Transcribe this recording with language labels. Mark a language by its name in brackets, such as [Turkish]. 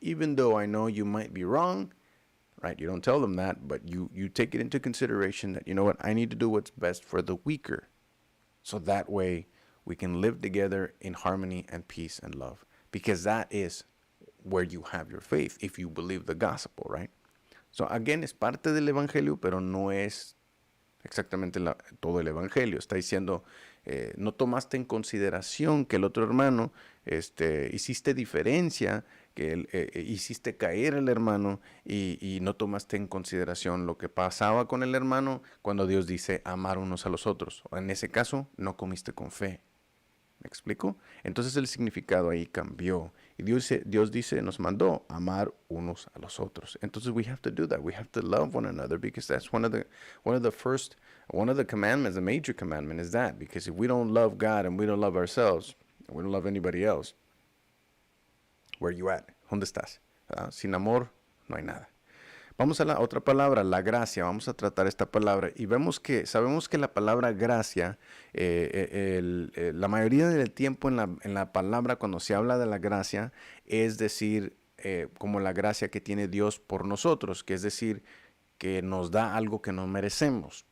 [English] Even though I know you might be wrong, right? You don't tell them that, but you take it into consideration that, you know what, I need to do what's best for the weaker. So that way we can live together in harmony and peace and love. Because that is where you have your faith, if you believe the gospel, right? So again, [Spanish] es parte del evangelio, pero no es exactamente todo el evangelio. Está diciendo, no tomaste en consideración que el otro hermano, hiciste diferencia, que hiciste caer al hermano y no tomaste en consideración lo que pasaba con el hermano cuando Dios dice amar unos a los otros. En ese caso, no comiste con fe. ¿Me explico? Entonces el significado ahí cambió. Y Dios dice, nos mandó amar unos a los otros. [English] Entonces we have to do that. We have to love one another because that's one of the commandments, the major commandment is that. Because if we don't love God and we don't love ourselves, and we don't love anybody else, where you at? [Spanish] ¿Dónde estás? Sin amor no hay nada. Vamos a la otra palabra, la gracia. Vamos a tratar esta palabra y sabemos que la palabra gracia, la mayoría del tiempo en la palabra cuando se habla de la gracia, es decir, como la gracia que tiene Dios por nosotros, que es decir, que nos da algo que no merecemos.